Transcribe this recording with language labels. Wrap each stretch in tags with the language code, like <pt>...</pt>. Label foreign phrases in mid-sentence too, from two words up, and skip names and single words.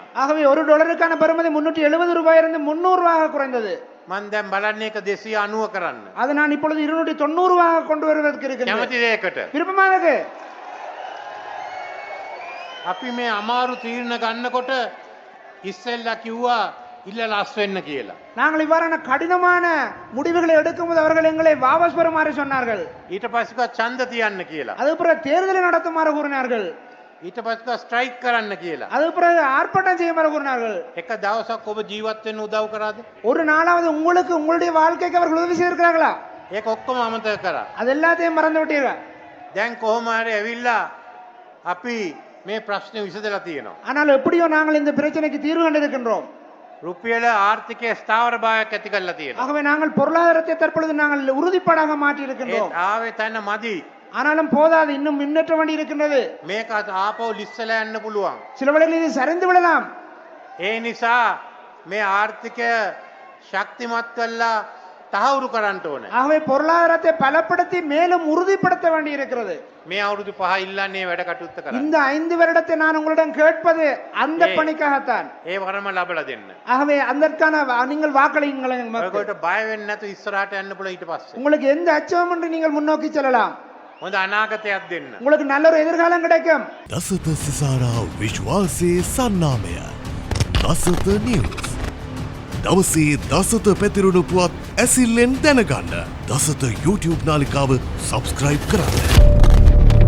<ta>ஆகவே $1க்கான பெறுமதி 370 ரூபாய் இருந்து 300 ரூபாயாக குறைந்தது.</ta> <si>මම දැන් බලන්නේ ඒක 290 කරන්න.</si> <ta>அதை நான் இப்பொழுது 290 ரூபாயாக கொண்டு வருவதற்கு இருக்கிறேன்.</ta> <si>කැමතිද ඒකට?</si> <ta>விருப்பமானது?</ta> <si>අපි මේ අමාරු තීරණ ගන්නකොට ඉස්සෙල්ලා කිව්වා ඉල්ල ලස් වෙන්න කියලා.</si> <ta>நாங்கள் இவ்வாறான கடினமான முடிவுகளை எடுக்கும்போது அவர்கள் எங்களை வாபஸ் பெறுமாறு சொன்னார்கள்.</ta> <si>ඊට පස්සේ ඡන්ද තියන්න කියලා.</si> <ta>அது பிறகு தேர்தலை நடத்துமாறு கூறினார்கள்.</ta> <si>ඊට පස්සේ ස්ට්‍රයික් කරන්න කියලා.</si> <ta>அது பிறகு ஆர்ப்பாட்டம் செய்யுமாறு கூறினார்கள்.</ta> <si>එක දවසක් ඔබ ජීවත් වෙන්න උදව් කරාද?</si> <ta>ஒரு நாளாவது உங்களுக்கு உங்களுடைய வாழ்க்கைக்கு அவர்கள் உதவி செய்திருக்கிறார்களா?</ta> <si>ඒක ඔක්කොම අමතක කරා.</si> <ta>அது எல்லாத்தையும் மறந்து விட்டீர்கள்.</ta> <si>දැන් කොහොම හරි ඇවිල්ලා අපි මේ ප්‍රශ්නේ විසඳලා තියෙනවා.</si> <ta>ஆனால் எப்படியோ நாங்கள் இந்த பிரச்சனைக்கு தீர்வு கண்டிருக்கின்றோம்.</ta> <si>රුපියල ආර්ථිකයේ ස්ථාවරභාවයක් ඇති කරලා තියෙනවා.</si> <ta>ஆகவே நாங்கள் பொருளாதாரத்தை தற்பொழுது நாங்கள் உறுதிப்பாடாக மாற்றி</ta> <si>ඒ</si> <ta>இருக்கின்றோம்.</ta> <si>ආවේ තැන මදි.</si> <ta>ஆனாலும் போதாது, இன்னும் முன்னேற்ற வேண்டி இருக்கின்றது.</ta> <si>මේක ආපහු ලිස්සලා යන්න පුළුවන්.</si> <ta>சில வேளைகளில் இது சரிந்து விடலாம்.</ta> <si>ඒ නිසා මේ ආර්ථිකය ශක්තිමත් වෙලා තහවුරු කරන්න ඕනේ.</si> <ta>ஆகவே பொருளாதாரத்தை பலப்படுத்தி மேலும் உறுதிப்படுத்த வேண்டி இருக்கிறது.</ta> <si>මේ අවුරුදු 5 ඉල්ලන්නේ වැඩ කටයුත්ත කරන්න.</si> <ta>இந்த 5 வருடத்தை நான் உங்களிடம் கேட்பது அந்த பணிக்காகத்தான்.</ta> <si>ඒ වරම ලබලා දෙන්න.</si> <ta>ஆகவே அதற்கான நீங்கள் வாக்களியுங்கள் மக்கள்.</ta> <si>ඔයගොල්ලෝ බය වෙන්නේ නැතු ඉස්සරහට යන්න පුළුවන් ඊට පස්සේ.</si> <ta>உங்களுக்கு எந்த அச்சமும் இன்றி நீங்கள் முன்னோக்கி செல்லலாம்.</ta> <si>හොඳ අනාගතයක් දෙන්න.</si> <ta>உங்களுக்கு நல்ல ஒரு எதிர்காலம் கிடைக்கும்.</ta> <si>දසත සිසාරා විශ්වාසයේ සන්නාමය දසත නිවස්. දවසේ දසත පැතිරුණු පුවත් ඇසිල්ලෙන් දැනගන්න දසත YouTube නාලිකාව සබස්ක්‍රයිබ් කරන්න.</si>